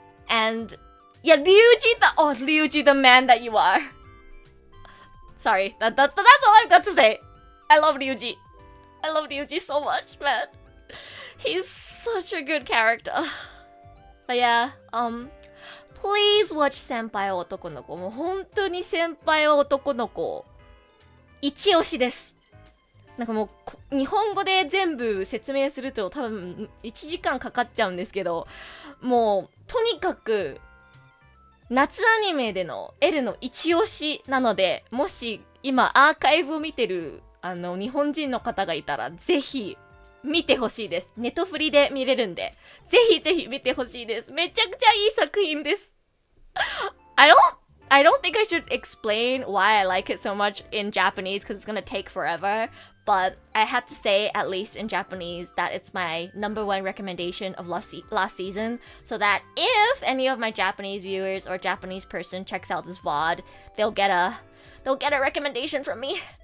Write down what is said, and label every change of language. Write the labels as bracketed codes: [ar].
[en] And yeah, Ryuji, the man that you are. Sorry, that's all I've got to say. I love Ryuji. I love Ryuji so much, man. He's such a good character. But yeah, Please watch [ja] 先輩は男の子。もう本当に先輩は男の子。一押しです。なんかもう日本語で全部説明すると多分1時間かかっちゃうんですけど、もうとにかく夏アニメでのLの一押しなので、もし今アーカイブを見てる日本人の方がいたらぜひ見てほしいです。ネットフリで見れるんで、ぜひぜひ見てほしいです。めちゃくちゃいい作品です。 [en] I don't think I should explain why I like it so much in Japanese because it's gonna take forever. But I had to say, at least in Japanese, that it's my #1 recommendation of last season. So that if any of my Japanese viewers or Japanese person checks out this VOD, they'll get a recommendation from me.